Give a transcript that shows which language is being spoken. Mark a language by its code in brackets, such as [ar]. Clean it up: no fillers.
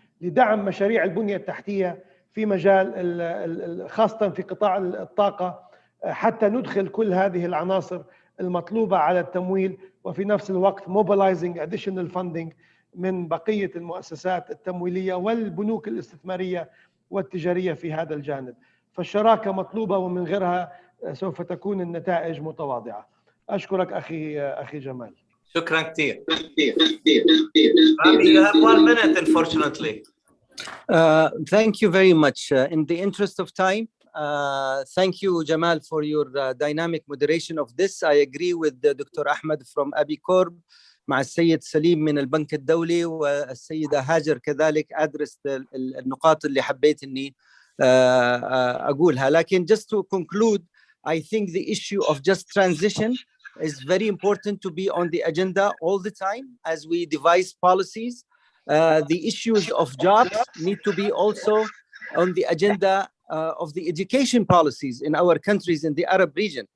[ar] لدعم مشاريع البنية التحتية في مجال خاصة في قطاع الطاقة، حتى ندخل كل هذه العناصر المطلوبة على التمويل، وفي نفس الوقت [en] mobilizing additional funding [ar] من بقية المؤسسات التمويلية والبنوك الاستثمارية والتجارية في هذا الجانب. فالشراكة مطلوبة، ومن غيرها سوف تكون النتائج متواضعة. أشكرك أخي جمال. شكرا كثير. [en] Rami, you have 1 minute, unfortunately. Thank you very much. In the interest of time, thank you, Jamal, for your dynamic moderation of this. I agree with Dr. [ar] Ahmed from ABICORB مع السيد سليم من البنك الدولي والسيدة هاجر كذلك أدرس النقاط اللي حبيت إني أقولها. [en] لكن just to conclude, I think the issue of just transition is very important to be on the agenda all the time as we devise policies. The issues of jobs need to be also on the agenda of the education policies in our countries in the Arab region.